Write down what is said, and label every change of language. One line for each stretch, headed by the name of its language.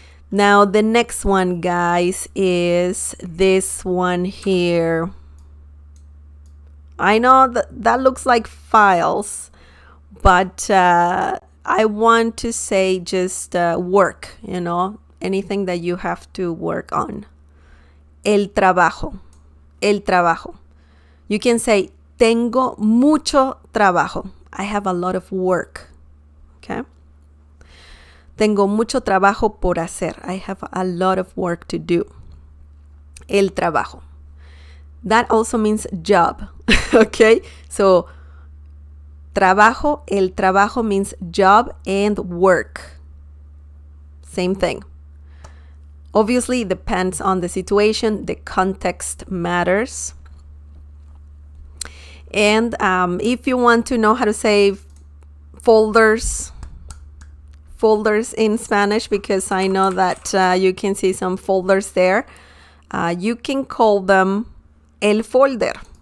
English: Now, the next one, guys, is this one here. I know that looks like files, but I want to say just work, anything that you have to work on.
Spanish: El trabajo. El trabajo.
English: You can say,
Spanish: tengo mucho trabajo.
English: I have a lot of work. Okay?
Spanish: Tengo mucho trabajo por hacer.
English: I have a lot of work to do.
Spanish: El trabajo.
English: That also means job. Okay? So, trabajo,
Spanish: el trabajo
English: means job and work. Same thing. Obviously, it depends on the situation. The context matters. And if you want to know how to say folders in Spanish, because I know that you can see some folders there, you can call them
Spanish: el folder.